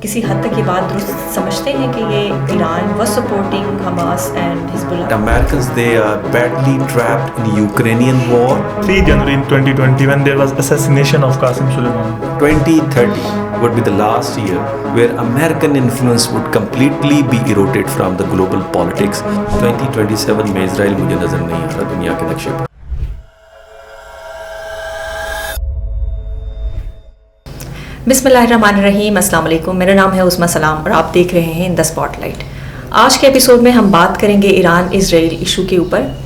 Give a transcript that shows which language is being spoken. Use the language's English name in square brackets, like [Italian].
[Urdu] کسی حد تک یہ بات درست سمجھتے ہیں کہ یہ Iran [English] was supporting Hamas and Hezbollah? Americans, they are badly trapped in Ukrainian war. 3 January in 2020 when there was assassination of Qasem Soleimani. 2030 would be the last year where American influence would completely be eroded from the global politics. [Urdu] 2027 میں اسرائیل مجھے نظر نہیں آ رہا دنیا کے نقشے پر. بسم اللہ الرحمن الرحیم. السلام علیکم. میرا نام ہے عظمیٰ سلام اور آپ دیکھ رہے ہیں دا اسپاٹ لائٹ. آج کے ایپیسوڈ میں ہم بات کریں گے ایران اسرائیل ایشو کے اوپر.